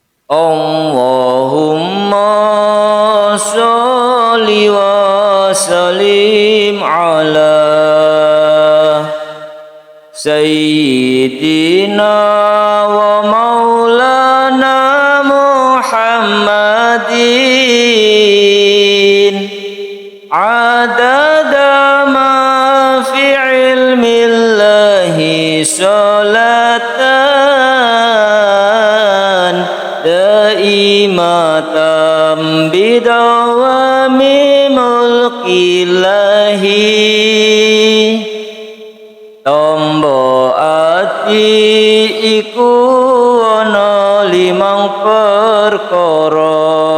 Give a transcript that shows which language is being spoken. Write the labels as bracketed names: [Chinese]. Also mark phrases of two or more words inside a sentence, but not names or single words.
[Arabic] اللهم صل وسلم على سيدنا ومولانا محمد عدد ما في علم الله صلاة دائمة بدوام ملك الله [Javanese] tombo ati iku ana limang perkara